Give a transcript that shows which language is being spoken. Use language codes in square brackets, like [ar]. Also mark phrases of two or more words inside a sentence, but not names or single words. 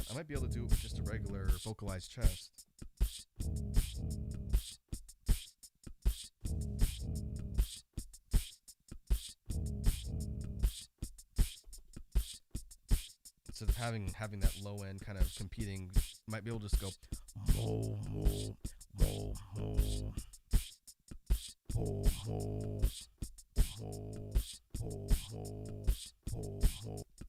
[en] I might be able to do it with just a regular vocalized chest. Instead of having that low end kind of competing, might be able to just go mo mo mo mo mo mo mo mo mo mo.